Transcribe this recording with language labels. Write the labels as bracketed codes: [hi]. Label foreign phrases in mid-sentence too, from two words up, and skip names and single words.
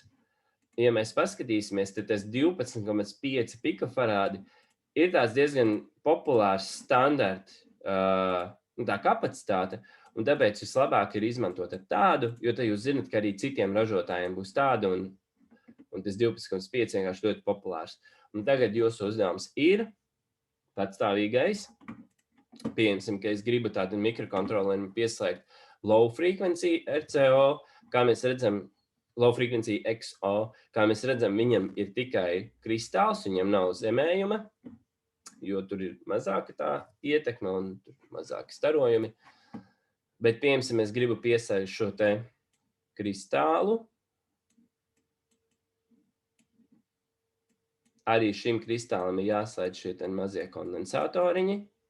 [lv] Ja mēs paskatīsimies, tad tas 12,5 pikofarādi ir tās diezgan populārs standarta tā kapacitāte, un tāpēc vislabāk ir izmantot ar tādu, jo tad jūs zinat, ka arī citiem ražotājiem būs tāda, un tas 12,5 vienkārši ļoti populārs. Un tagad jūsu uzdevums ir patstāvīgais. Pieņemsim, ka es gribu tādu mikrokontroleru pieslēgt [en] low frequency RCO, [lv] kā mēs redzam, [en] low frequency XO, [lv] kā mēs redzam, viņam ir tikai kristāls, viņam nav zemējuma. jo tur ir mazāka tā ietekme un mazāki starojumi. Bet, piemēram, es gribu piesaist šo te kristālu. Arī šim kristālam ir jāslēdz šie te mazie kondensatoriņi.